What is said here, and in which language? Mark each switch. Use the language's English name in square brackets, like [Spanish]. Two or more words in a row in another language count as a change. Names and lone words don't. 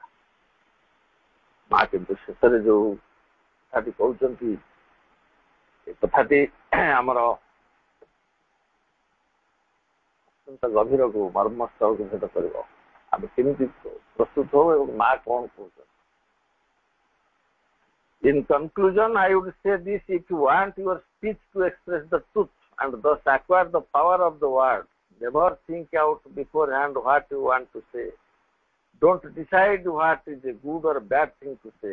[Odia] ମା କିନ୍ତୁ ଶେଷରେ ଯୋଉ କଥାଟି କହୁଛନ୍ତି ଏ କଥାଟି ଆମର ଅତ୍ୟନ୍ତ ଗଭୀରକୁ ମର୍ମସ୍ଥଳକୁ ଭେଦ କରିବ। ଆମେ କେମିତି ପ୍ରସ୍ତୁତ ହଉ ଏବଂ ମା କ'ଣ କହୁଛନ୍ତି। [English] In conclusion, I would say this: if you want your speech to express the truth and thus acquire the power of the word, never think out beforehand what you want to say. Don't decide what is a good or bad thing to say.